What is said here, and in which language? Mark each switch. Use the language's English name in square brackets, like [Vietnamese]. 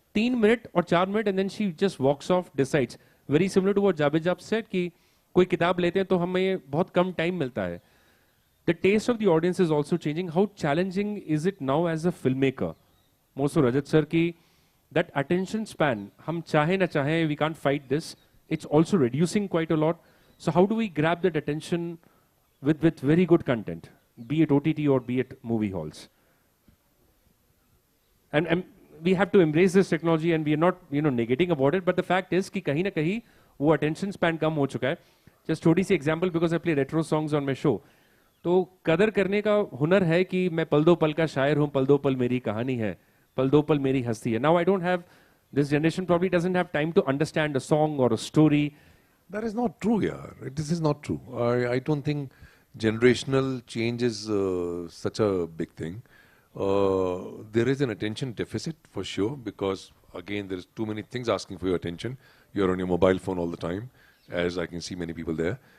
[Hindi] 3 minute और 4 minute, [English] and then she just walks off, decides. Very similar to what Javed said [Hindi] कि कोई किताब लेते हैं तो हमें बहुत कम टाइम मिलता है. [English] The taste of the audience is also changing. How challenging is it now as a filmmaker? More so Rajat sir ki that attention span, [Hindi] hum chahe na chahe, [English] we can't fight this. It's also reducing quite a lot. So how do we grab that attention with very good content, be it OTT or be it movie halls? And we have to embrace this technology, and we are not negating about it. But the fact is [Hindi] कि कहीं ना कहीं वो attention span कम हो चुका है. [English] Just [Hindi] छोटी सी [English] example, because I play retro songs on my show. [Hindi] तो कदर करने का हुनर है कि मैं पल दो पल का शायर हूं, पल दो पल मेरी कहानी है, पल दो पल मेरी हस्ती है. [English] Now I don't have, this generation probably doesn't have time to understand a song or a story. That is not true, yeah. This is not true. I don't think generational change is such a big thing. There is an attention deficit for sure, because again there is too many things asking for your attention. You're on your mobile phone all the time, as I can see many people there.